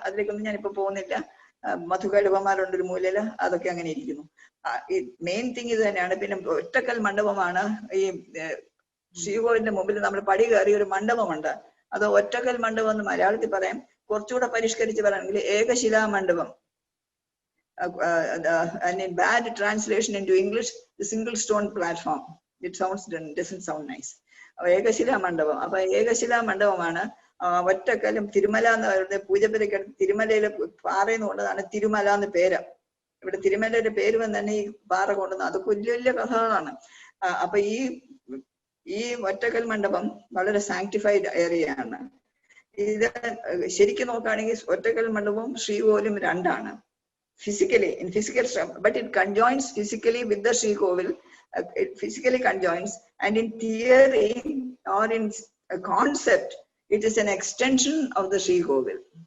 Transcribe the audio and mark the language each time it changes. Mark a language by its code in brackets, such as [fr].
[ml] അതിലേക്കൊന്നും ഞാനിപ്പോ പോകുന്നില്ല. മധുകൈടവന്മാരുണ്ട് ഒരു മൂലയില്. അതൊക്കെ അങ്ങനെ ഇരിക്കുന്നു. ഈ മെയിൻ തിങ് ഇത് തന്നെയാണ്. പിന്നെ ഒറ്റക്കൽ മണ്ഡപമാണ്. ഈ ശ്രീകോവിലിന്റെ മുമ്പിൽ നമ്മൾ പടി കയറി ഒരു മണ്ഡപമുണ്ട്. അത് ഒറ്റക്കൽ മണ്ഡപം എന്ന് മലയാളത്തിൽ പറയാം. കുറച്ചുകൂടെ പരിഷ്കരിച്ച് പറയുകയാണെങ്കിൽ ഏകശിലാ മണ്ഡപം. [en] and in bad translation into English, the single stone platform. It doesn't sound nice. [ml] ഏകശിലാ മണ്ഡപം. അപ്പൊ ഏകശിലാ മണ്ഡപമാണ്. ഒറ്റക്കല്ലും തിരുമല എന്ന് പറയുന്നത് പൂജപ്പുരയ്ക്ക് തിരുമലയിലെ പാറയെന്ന് കൊണ്ടതാണ് തിരുമല എന്ന് പേര്. ഇവിടെ തിരുമലയുടെ പേര് വന്ന് തന്നെ ഈ പാറ കൊണ്ടുവന്ന് അത് വലിയ വലിയ കഥകളാണ്. അപ്പൊ ഈ ഒറ്റക്കൽ മണ്ഡപം വളരെ സാങ്ക്ടിഫൈഡ് ഏരിയയാണ്. ഇത് ശരിക്കും നോക്കുകയാണെങ്കിൽ ഒറ്റക്കൽ മണ്ഡപവും ശ്രീകോവിലും രണ്ടാണ്. [en] Physically, in physical structure, but it conjoins physically with the Sri Kovil. It physically conjoins, and in theory or in a concept, it is an extension of the Sri Kovil.